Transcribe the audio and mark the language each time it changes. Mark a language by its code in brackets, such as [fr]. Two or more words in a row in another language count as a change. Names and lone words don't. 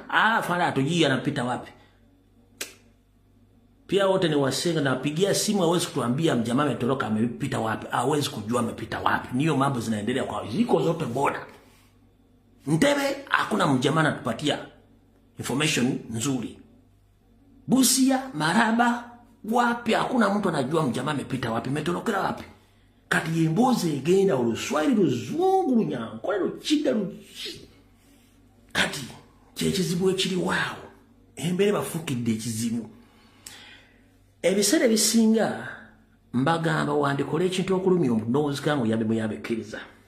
[sw] Fala atujui anapita wapi. Pia wote ni wasenga na pigia simu hawezi kutuambia mjamaa ametoroka amepita wapi. Hawezi kujua amepita wapi. Niyo mambo zinaendelea kwa ziko zote boda. Ntebe hakuna mjamaa anatupatia information nzuri. Busia, Maraba, wapi hakuna mtu anajua mjamaa amepita wapi, ametorokera wapi. [lg] Kati yemboze genda Oluswahili Luzungu Lunyankole Lukiga kati kyekizibu ekiri waawo embere bafukidde ekizibu. Ebiseera ebisinga mbagamba wandikola ekintu okulumya omunoozi kangu yabekkiriza.